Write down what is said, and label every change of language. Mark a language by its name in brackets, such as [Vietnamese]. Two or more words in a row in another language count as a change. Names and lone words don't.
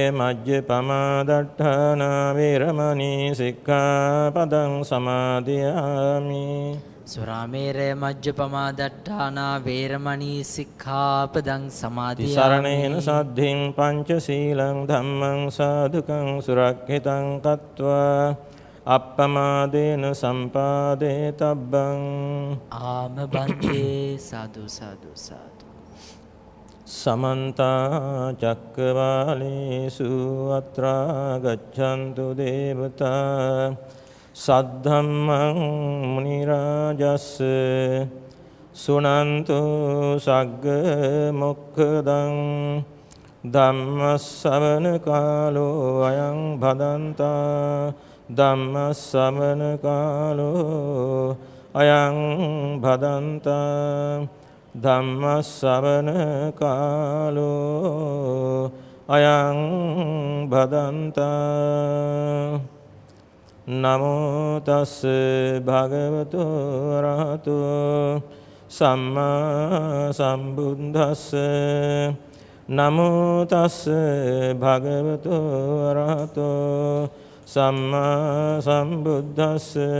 [Pali] මජ්ජපමා දට්ඨානා වේරමණී සික්ඛාපදං සමාදියාමි සුරාමේරය මජ්ජපමා දට්ඨානා වේරමණී සික්ඛාපදං සමාදියාමි සරණේන සද්ධින් පංචශීලං ධම්මං සාදුකං සුරක්ඛිතං කତ୍වා අප්පමාදේන සම්පාදේ තබ්බං ආමබන්තේ සාදු සාදු සාදු සමන්ත චක්කවාලේසු අත්‍රා ගච්ඡන්තු දේවතා සද්ධම්මං මුනි රාජස්ස සුනන්තු සග්ග මොක්ඛදං ධම්මස්සවන කාලෝ අයං භදන්තා ධම්මස්සවන කාලෝ අයං භදන්තා ධම්මස්සවන කාලෝ අයං භදන්තා නමෝ තස් භගවතු වරහතු සම්මා සම්බුද්දස්ස නමෝ තස්ස භගවතු අරහතෝ සම්මා සම්බුද්දස්ස